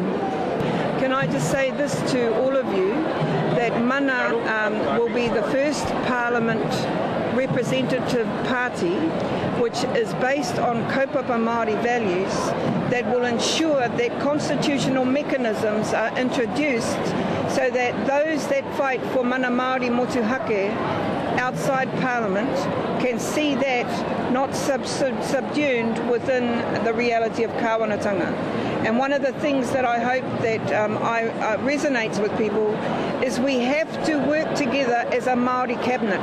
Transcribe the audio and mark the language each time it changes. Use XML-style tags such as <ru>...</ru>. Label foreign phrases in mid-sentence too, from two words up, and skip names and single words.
<en>Can I just say this to all of you, that Mana will be the first Parliament representative party which is based on</en> <mi>kaupapa Māori</mi> <en>values that will ensure that constitutional mechanisms are introduced so that those that fight for</en> <mi>mana Māori motuhake</mi> <en>outside Parliament can see that not subsumed within the reality of kāwanatanga. And one of the things that I hope that resonates with people is we have to work together as a Māori cabinet.</en>